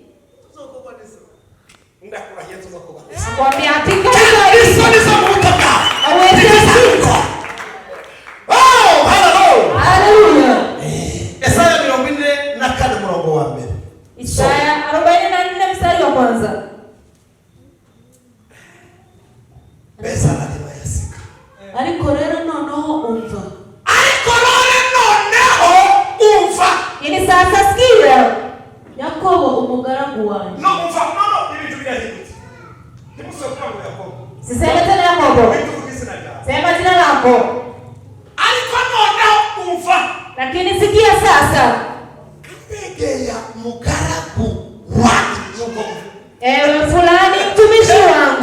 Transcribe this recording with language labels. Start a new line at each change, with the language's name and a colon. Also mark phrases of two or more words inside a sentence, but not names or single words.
Swahili: Nakwambia hakika Isaya 44 mstari wa kwanza.
Kinyarwanda: ariko rero noneho umva.
Swahili: Ini sasa sikia.
Kinyarwanda: Yakobo umugaragu wanjye.
Swahili: Siseme tena Yakobo. Sema jina lako. Lakini sikia sasa. Ewe fulani mtumishi wangu.